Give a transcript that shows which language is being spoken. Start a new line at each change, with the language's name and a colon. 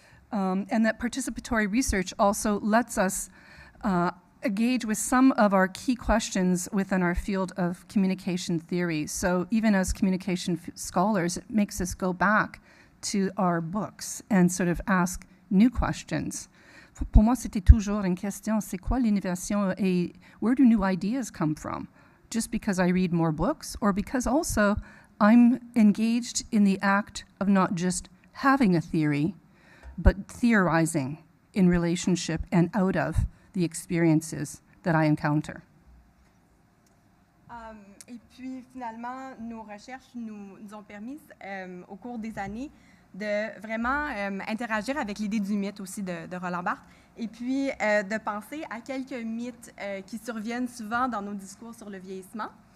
English: And that participatory research also lets us engage with some of our key questions within our field of communication theory. So even as communication scholars, it makes us go back to our books and sort of ask new questions.
French: Pour moi, c'était toujours une question, c'est quoi l'innovation et
English: where do new ideas come from? Just because I read more books or because also I'm engaged in the act of not just having a theory, but theorizing in relationship and out of the experiences that I encounter.
French: Et puis, finalement, nos recherches nous ont permis, au cours des années, de vraiment interagir avec l'idée du mythe aussi de Roland Barthes, et puis de penser à quelques mythes qui surviennent souvent dans nos discours sur le vieillissement.